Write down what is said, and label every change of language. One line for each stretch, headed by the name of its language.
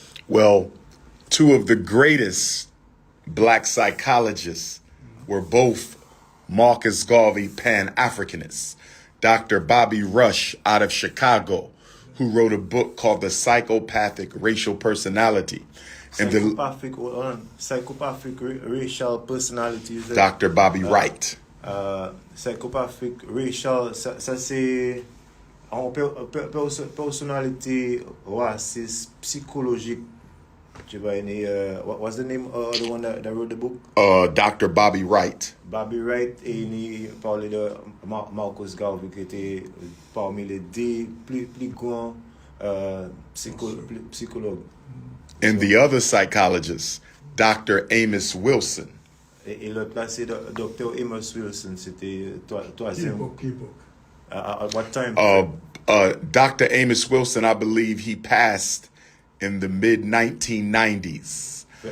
English: Well, two of the greatest Black psychologists were both Marcus Garvey Pan-Africanists. Dr. Bobby Rush out of Chicago, who wrote a book called The Psychopathic Racial Personality. And Psychopathic racial personality. Dr. Bobby Wright.
French: Psychopathic racial, ça c'est en personnalité raciste, psychologique.
English: What's the name of the one that wrote the book? Dr. Bobby Wright.
French: Bobby Wright, et il parlait de Marcus Garvey, qui était parmi les 10 plus grands psychologues.
English: And the other psychologist, Dr. Amos Wilson.
French: Et l'autre là, c'est Dr. Amos Wilson, c'était troisième.
English: At what time? Dr. Amos Wilson, I believe he passed in the mid-1990s.